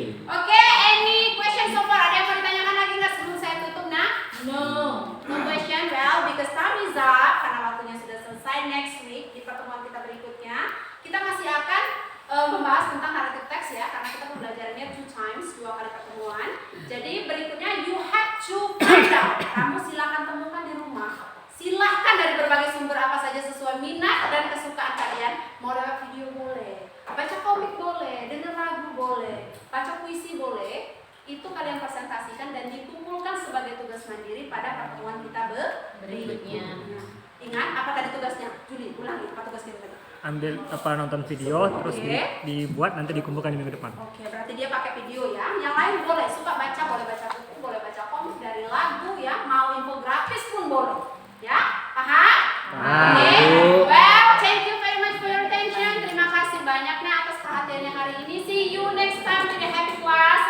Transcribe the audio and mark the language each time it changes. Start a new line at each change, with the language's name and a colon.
English: Oke, any question so far?
Indonesian: Ada yang mau ditanyakan lagi nggak sebelum saya tutup, nah?
English: No. No question. Well, because time is up,
Indonesian: karena waktunya sudah selesai. Next week di pertemuan kita berikutnya, kita masih akan membahas tentang narrative text ya, karena kita pembelajarannya 2 times, 2 kali pertemuan. Jadi berikutnya
English: you have to find out.
Indonesian: Kamu silakan temukan di rumah. Silahkan dari berbagai sumber apa saja sesuai minat dan kesukaan kalian. Mau lewat video boleh, baca komik boleh, dengar lagu boleh, baca puisi boleh. Itu kalian presentasikan dan dikumpulkan sebagai tugas mandiri pada pertemuan kita berikutnya. Ingat apa tadi tugasnya? Juli, ulangi apa tugas kita tadi? Ambil nonton video terus Oke. dibuat nanti dikumpulkan di minggu depan. Oke, berarti dia pakai video ya. Yang lain boleh, suka baca, boleh baca buku, boleh baca komik, dari lagu ya, mau infografis pun boleh. Ya, paham? Paham. Oke.
English: Well, thank you very much for your attention.
Indonesian: Terima kasih banyaknya atas perhatiannya hari ini.
English: See you next time in the happy class.